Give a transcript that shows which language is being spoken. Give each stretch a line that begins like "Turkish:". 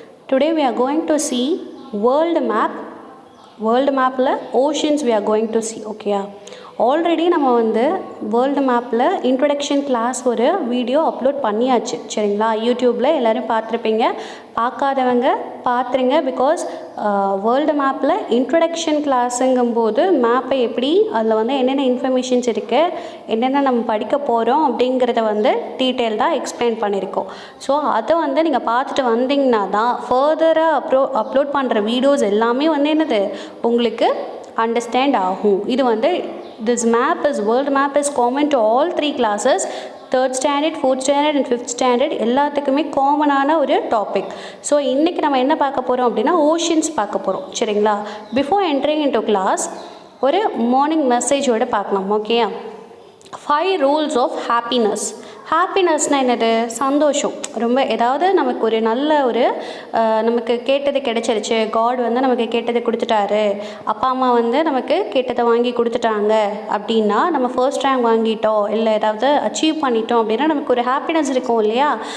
English: Today we are going to see world map. World mapல oceans we are going to see. Okay.
Tamil: Already நம்ம world மேப்பில் introduction class ஒரு video upload பண்ணியாச்சு. சரிங்களா? யூடியூப்பில் எல்லோரும் பார்த்துருப்பீங்க. பார்க்காதவங்க பார்த்துருங்க. பிகாஸ் வேர்ல்டு மேப்பில் இன்ட்ரொடக்ஷன் கிளாஸுங்கும்போது மேப்பை எப்படி அதில் என்னென்ன இன்ஃபர்மேஷன்ஸ் இருக்குது, என்னென்ன நம்ம படிக்க போகிறோம் அப்படிங்கிறத டீட்டெயில்டாக எக்ஸ்பிளைன் பண்ணியிருக்கோம். ஸோ அதை நீங்கள் பார்த்துட்டு வந்தீங்கன்னா தான் ஃபர்தராக அப்லோட் பண்ணுற வீடியோஸ் எல்லாமே என்னது உங்களுக்கு அண்டர்ஸ்டாண்ட் ஆகும்.
English: இது this map is world map is common to all three classes, 3rd standard, 4th standard and 5th standard
Tamil: எல்லாத்துக்குமே காமனான ஒரு டாபிக். ஸோ இன்றைக்கி நம்ம என்ன பார்க்க போகிறோம் அப்படின்னா ஓஷன்ஸ் பார்க்க போகிறோம். சரிங்களா? பிஃபோர் என்ட்ரிங் இன்டு கிளாஸ் ஒரு மார்னிங் மெசேஜோடு பார்க்கலாம். ஓகேயா? 5 ரூல்ஸ் ஆஃப் ஹாப்பினஸ். ஹாப்பினஸ்னால் என்னது? சந்தோஷம். ரொம்ப ஏதாவது நமக்கு ஒரு நல்ல ஒரு நமக்கு கேட்டது கிடைச்சிருச்சு, காட் நமக்கு கேட்டதை கொடுத்துட்டாரு, அப்பா அம்மா நமக்கு கேட்டதை வாங்கி கொடுத்துட்டாங்க அப்படின்னா, நம்ம ஃபர்ஸ்ட் ரேங்க் வாங்கிட்டோம் இல்லை ஏதாவது அச்சீவ் பண்ணிட்டோம் அப்படின்னா நமக்கு ஒரு ஹாப்பினஸ் இருக்கும் இல்லையா?